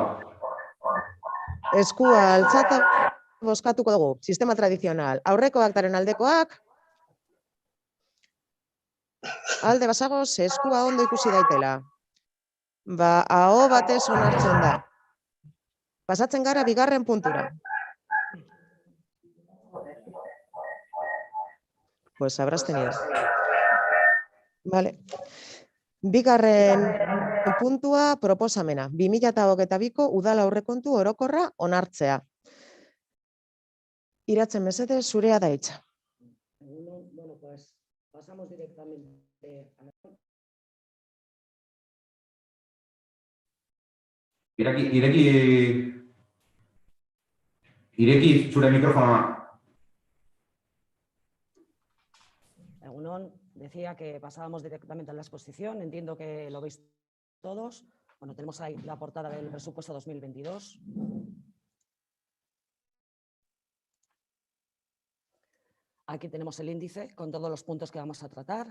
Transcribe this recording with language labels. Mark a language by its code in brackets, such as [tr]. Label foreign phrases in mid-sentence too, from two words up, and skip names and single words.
[eu] Eskua altzata bozkatuko dugu. Sistema tradizional. Aurreko aktaren aldekoak. Alde basagoz, eskua ondo ikusi daitela. Aho batez onartzen da. Pasatzen gara bigarren puntura. [es] Pues habrás tenido. Vale. [eu] Bigarren puntua proposamena. 2022ko udal aurrekontu orokorra onartzea. Iratzen mesedez, zurea da hitza. [es] Bueno, pues pasamos directamente a la... [eu] Ireki zure mikrofonoa. [es] Decía que pasábamos directamente a la exposición. Entiendo que lo veis todos. Bueno, tenemos ahí la portada del presupuesto 2022. Aquí tenemos el índice con todos los puntos que vamos a tratar.